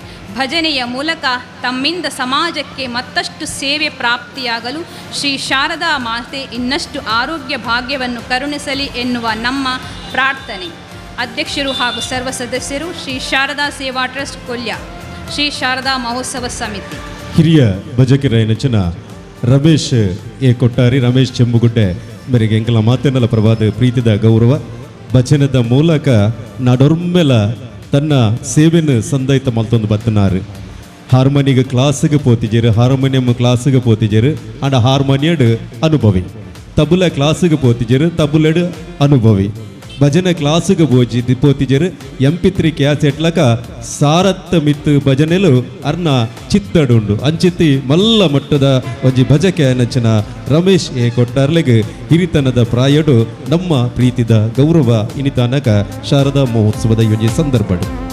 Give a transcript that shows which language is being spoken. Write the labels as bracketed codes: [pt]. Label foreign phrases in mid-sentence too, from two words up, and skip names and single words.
[kn] ಭಜನೆಯ ಮೂಲಕ ತಮ್ಮಿಂದ ಸಮಾಜಕ್ಕೆ ಮತ್ತಷ್ಟು ಸೇವೆ ಪ್ರಾಪ್ತಿಯಾಗಲು ಶ್ರೀ ಶಾರದಾ ಮಾತೆ ಇನ್ನಷ್ಟು ಆರೋಗ್ಯ ಭಾಗ್ಯವನ್ನು ಕರುಣಿಸಲಿ ಎನ್ನುವ ನಮ್ಮ ಪ್ರಾರ್ಥನೆ. ಅಧ್ಯಕ್ಷರು ಹಾಗೂ ಸರ್ವ ಸದಸ್ಯರು ಶ್ರೀ ಶಾರದಾ ಸೇವಾ ಟ್ರಸ್ಟ್ ಕೊಲ್ಯ, ಶ್ರೀ ಶಾರದಾ ಮಹೋತ್ಸವ ಸಮಿತಿ. [tcy] ಹಿರಿಯ ಭಜಕರ ನೆಚ್ಚಿನ ರಮೇಶ್ ಎ ಕೊಟ್ಟಾರಿ, ರಮೇಶ್ ಚೆಂಬುಗುಡ್ಡೆ ಮೇರೆಗೆ ಎಂಕಲ ಮಾತೆನಲ ಪ್ರವಾದ ಪ್ರೀತಿದ ಗೌರವ ಭಜನದ ಮೂಲಕ ನಾಡೊರ್ಮೆಲ ತನ್ನ ಸೇವೆಯನ್ನು ಸಂದೈತ ಮಲ್ತೊಂದು ಬತ್ತನಾರು. ಹಾರ್ಮೋನಿಗೆ ಕ್ಲಾಸಿಗೆ ಪೋತಿಜರು, ಹಾರ್ಮೋನಿಯಂ ಕ್ಲಾಸಿಗೆ ಪೋತಿಜರು ಅಂಡ ಹಾರ್ಮೋನಿಯಡ್ ಅನುಭವಿ, ತಬುಲ ಕ್ಲಾಸಿಗೆ ಪೋತಿಜರು, ತಬುಲಡ್ ಅನುಭವಿ, ಭಜನೆ ಕ್ಲಾಸಿಗೆ ಪೋತಿಜರು, MP3 ಕ್ಯಾಸೆಟ್ಲಕ ಸಾರತ್ತ ಮಿತ್ತು ಭಜನೆಲು ಅರ್ನ ಚಿತ್ತಡುಂಡು ಅಂಚಿತ್ತಿ ಮಲ್ಲ ಮಟ್ಟದ ಒಂಜಿ ಭಜಕೆ ನಚ್ಚನ ರಮೇಶ್ ಎ ಕೊಟ್ಟಾರ್ಲೆಗೆ ಹಿರಿತನದ ಪ್ರಾಯಡು ನಮ್ಮ ಪ್ರೀತಿದ ಗೌರವ ಇನಿತಾನಕ ಶಾರದಾ ಮಹೋತ್ಸವದ ಒಂಜಿ ಸಂದರ್ಭಡು.